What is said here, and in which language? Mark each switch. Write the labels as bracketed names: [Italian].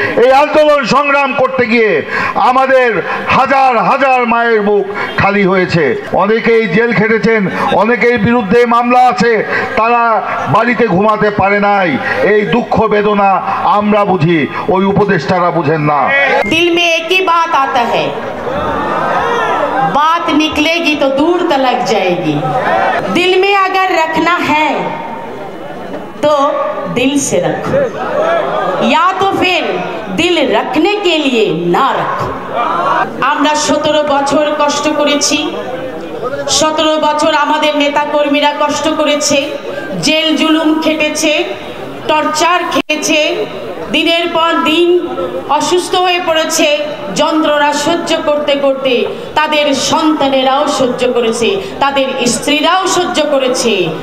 [Bangla] এই আন্দোলন সংগ্রাম করতে গিয়ে আমাদের হাজার হাজার মায়ের বুক খালি হয়েছে। অনেকেই জেল খেটেছেন, অনেকের বিরুদ্ধে মামলা আছে, তারা বাড়িতে ঘুমাতে পারে নাই। এই দুঃখ বেদনা আমরা বুঝি, ওই উপদেষ্টারা বুঝেন না। [Hindi] दिल में एक ही बात आता है, बात निकलेगी तो दूर तलक जाएगी। दिल में अगर रखना है तो दिल से रखो, या तो फिर दिल रखने के लिए ना रखो। [Bangla] আমরা 17 বছর কষ্ট করেছি, 17 বছর আমাদের নেতা কর্মীরা কষ্ট করেছে, জেল জুলুম খেটেছে, টর্চার খেয়েছে, দিনের পর দিন অসুস্থ হয়ে পড়েছে, যন্ত্রণা সহ্য করতে করতে তাদের সন্তানেরাও সহ্য করেছে, তাদের স্ত্রীরাও সহ্য করেছে।